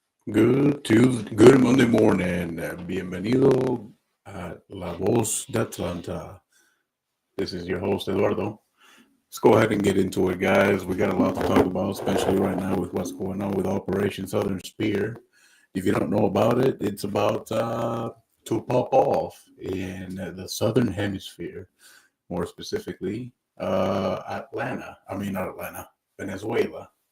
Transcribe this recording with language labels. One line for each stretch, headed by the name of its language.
English: Good Tuesday, good Monday morning.
Spanish: Bienvenido a La Voz de Atlanta.
English: This is your host, Eduardo. Let's go ahead and get into it, guys. We got a lot to talk about, especially right now with what's going on with Operation Southern Spear. If you don't know about it, it's about to pop off in the Southern Hemisphere, more specifically, not Atlanta, Venezuela.